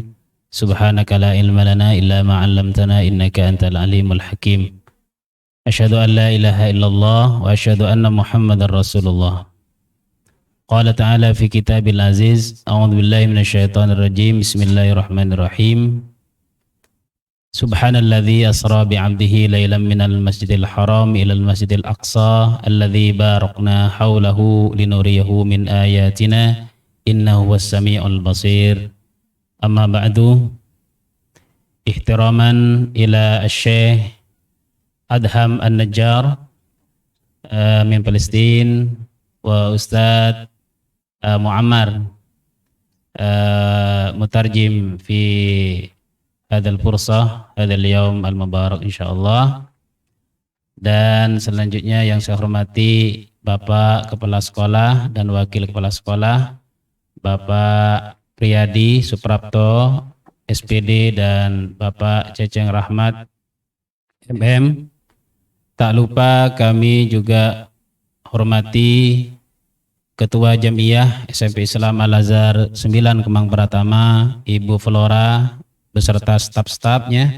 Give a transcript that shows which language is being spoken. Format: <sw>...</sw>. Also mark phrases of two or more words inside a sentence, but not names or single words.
<ar>سبحانك لا علم لنا إلا ما علمتنا إنك أنت العليم الحكيم. أشهد أن لا إله إلا الله وأشهد أن محمدا رسول الله. قال تعالى في كتابه العزيز، أعوذ بالله من الشيطان الرجيم. Bismillahirrahmanirrahim. سبحان الذي أسرى بعبده ليلا من المسجد الحرام إلى المسجد الأقصى الذي باركنا حوله لنريه من آياتنا إنه السميع البصير. أما بعد، احتراما إلى الشيخ أدهم النجار من فلسطين وأستاذ معمر مترجم في هذه الفرصة، هذا اليوم المبارك إن شاء الله.</ar> <id>Dan selanjutnya yang saya hormati Bapak Kepala Sekolah dan Wakil Kepala Sekolah, Bapak Priyadi Suprapto SPD dan Bapak Ceceng Rahmat MM. Tak lupa kami juga hormati Ketua Jamiah SMP Islam Al-Azhar 9 Kemang Pratama, Ibu Flora beserta staf-stafnya.</id>